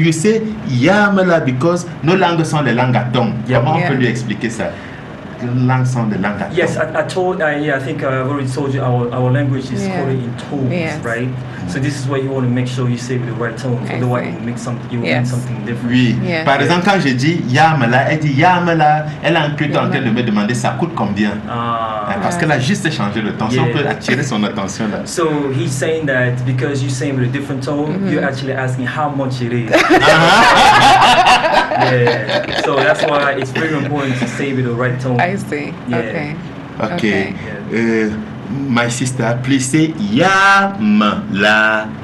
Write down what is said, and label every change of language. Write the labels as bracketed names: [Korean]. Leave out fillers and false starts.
[English] you say Yamala, because [French] nos langues sont les langues à ton. Comment on peut lui expliquer ça? Langues sont des langues à ton. [English] Yes, I think I've already told you our language is coded in tones, right? So this is why you want to make sure you say with the right tones. Otherwise, you will make something different. [French] Oui. Par exemple, quand je dis Yamala, elle dit Yamala, elle est en train de me demander ça coûte combien. Parce qu'elle a juste changé le ton. Si on peut attirer son attention là. [English] So he's saying that because you say with a different tone, you're actually asking how much it is. Yeah. So that's why it's very important to say with the right tone. I see. Yeah. Okay. My sister, please say Yamala.